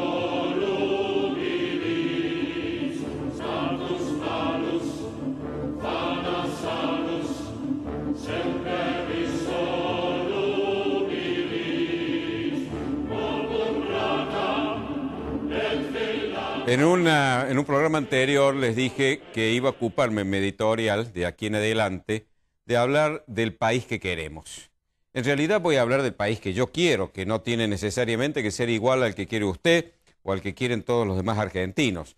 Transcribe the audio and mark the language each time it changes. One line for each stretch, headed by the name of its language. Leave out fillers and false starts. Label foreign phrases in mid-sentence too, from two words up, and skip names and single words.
Latin: volubilis, status malus, vana salus, semper insolubilis, morbum rata, et vela.
Spanish: En un programa anterior les dije que iba a ocuparme en mi editorial, de aquí en adelante, de hablar del país que queremos. En realidad voy a hablar del país que yo quiero, que no tiene necesariamente que ser igual al que quiere usted o al que quieren todos los demás argentinos.